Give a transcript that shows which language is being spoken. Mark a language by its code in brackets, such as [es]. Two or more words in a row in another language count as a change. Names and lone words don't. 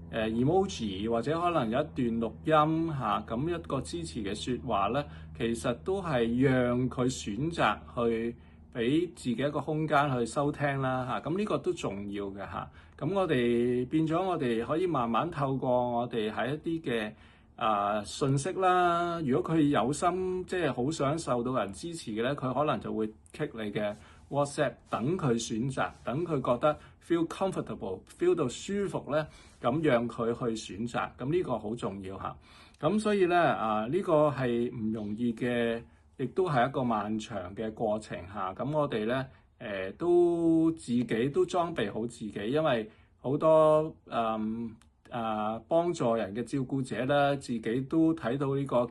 [yue] emoji，或者可能有一段錄音咁一個支持嘅説話咧，其實都係讓佢選擇去俾自己一個空間去收聽啦咁呢個都重要嘅咁我哋變咗，我哋可以慢慢透過我哋喺一啲嘅訊息啦。如果佢有心，即係好想受到人支持嘅咧，佢可能就會 click 你嘅 WhatsApp，等佢選擇，等佢覺得 [en] feel comfortable， [yue] feel 到舒服咧，咁讓佢去選擇。咁呢個好重要咁所以咧呢個係唔容易嘅，亦都係一個漫長嘅過程咁我哋咧都自己都裝備好自己，因為好多幫助人嘅照顧者咧，自己都睇到呢個